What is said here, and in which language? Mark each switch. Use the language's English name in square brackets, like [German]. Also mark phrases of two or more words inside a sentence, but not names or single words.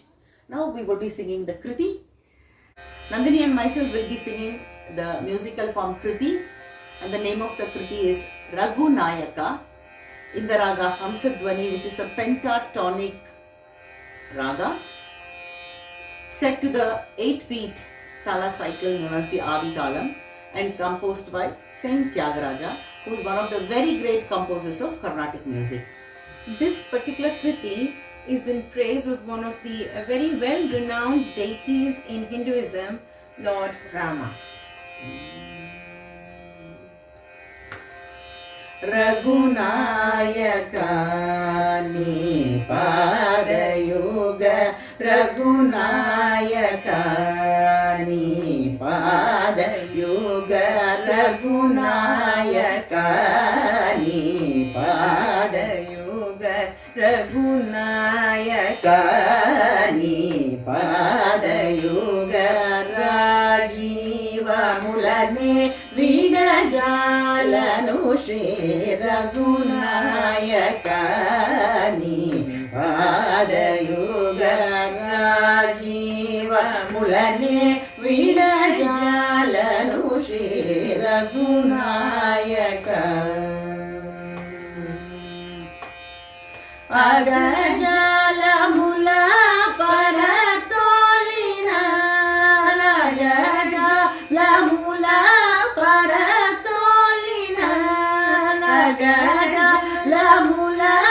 [English] Now we will be singing the Kriti. Nandini and myself will be singing the musical form Kriti, and the name of the Kriti is Raghunayaka in the raga Hamsadhvani, which is a pentatonic raga set to the 8-beat Tala cycle known as the Akathalam, and composed by Saint Tyagaraja, who is one of the very great composers of Carnatic music. This particular Kriti is in praise of one of the very well-renowned deities in Hinduism, Lord Rama. [Telugu] రఘునాయక నీ పదయుగ, రఘునాయక నీ పదయుగ, రఘునాయక నీ పదయుగ, రఘునాయక నీ పదయుగ, Raj విడజాలను శ్రీ రఘునాయకని పాదయుగ రాజీవములనే విడజాలను శ్రీ రఘునాయక అగజాలముల పరతోలిన అగజాలముల పరతోలిన అగజాలముల